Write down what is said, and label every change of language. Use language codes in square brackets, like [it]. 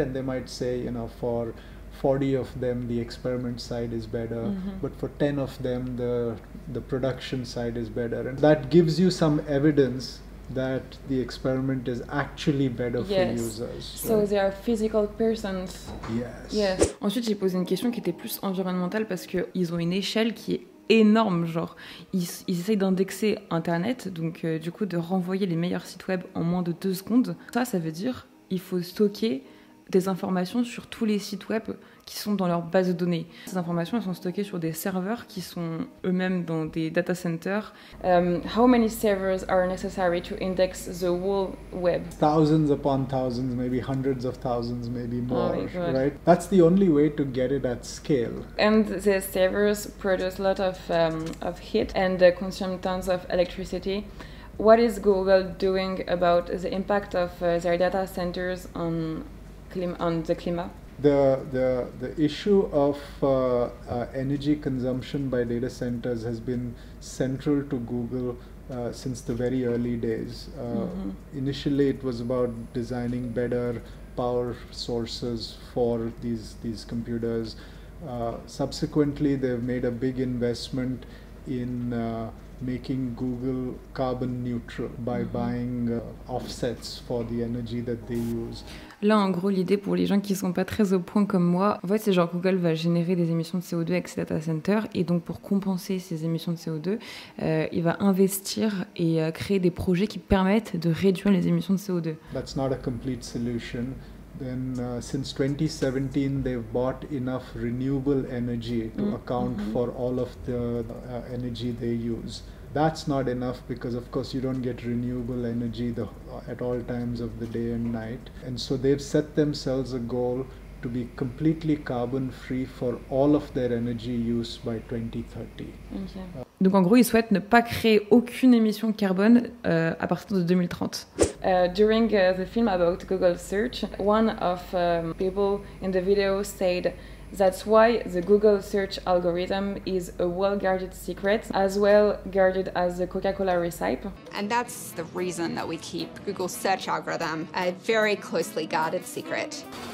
[en] And they might say, you know, for 40 of them the experiment side is better, but for 10 of them the production side is better. And that gives you some evidence that the experiment is actually better for users. So right? they are physical persons. Yes. [fr] Ensuite, j'ai posé une question qui était plus environnementale parce qu'ils ont une échelle qui est énorme, genre ils essayent d'indexer internet, donc du coup de renvoyer les meilleurs sites web en moins de 2 secondes. Ça veut dire il faut stocker des informations sur tous les sites web qui sont dans leur base de données. Ces informations, elles sont stockées sur des serveurs qui sont eux-mêmes dans des data centers. [en] How many servers are necessary to index the whole web? Thousands upon thousands, maybe hundreds of thousands, maybe more, right? That's the only way to get it at scale. And the servers produce a lot of heat and consume tons of electricity. What is Google doing about the impact of their data centers on the climate? The issue of energy consumption by data centers has been central to Google since the very early days. Initially it was about designing better power sources for these computers. Subsequently they've made a big investment in making Google carbon neutral by buying offsets for the energy that they use. [fr] Là, en gros, l'idée pour les gens qui ne sont pas très au point comme moi, en fait, c'est genre Google va générer des émissions de CO2 avec ses data centers et donc pour compenser ces émissions de CO2, il va investir et créer des projets qui permettent de réduire les émissions de CO2. [en] That's not a complete solution. Then since 2017 they've bought enough renewable energy to account for all of the energy they use. That's not enough because of course you don't get renewable energy at all times of the day and night. And so they've set themselves a goal to be completely carbon free for all of their energy use by 2030. [fr] Donc en gros, ils souhaitent ne pas créer aucune émission de carbone à partir de 2030. [en] During the film about Google search, one of people in the video said that's why the Google search algorithm is a well-guarded secret, as well guarded as the Coca-Cola recipe. And that's the reason that we keep Google's search algorithm a very closely guarded secret.